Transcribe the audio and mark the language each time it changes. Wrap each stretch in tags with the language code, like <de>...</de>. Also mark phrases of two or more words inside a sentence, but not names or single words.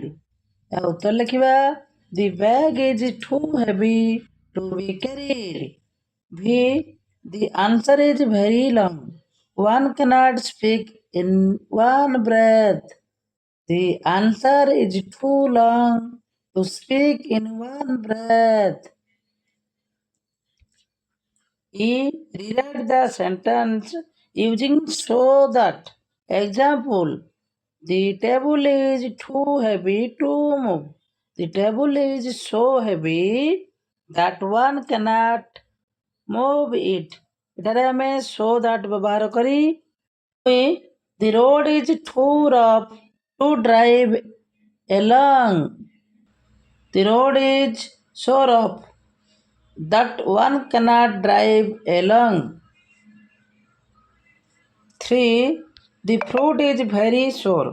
<or>ଏହା ଉତ୍ତର ଲେଖିବା</or> <en>The bag is too heavy to be carried. V. The answer is very long. One cannot speak in one breath. The answer is too long to speak in one breath. E. Rewrite the sentence using so that. Example. The table is too heavy to move. The table is so heavy that one cannot move it.</en> <or>ଏଠାରେ ଆମେ</or> <en>so that</en> <or>ବ୍ୟବହାର କରି</or> <en>the road is too rough to drive along. The road is so rough that one cannot drive along. 3. The fruit is very sour.</en>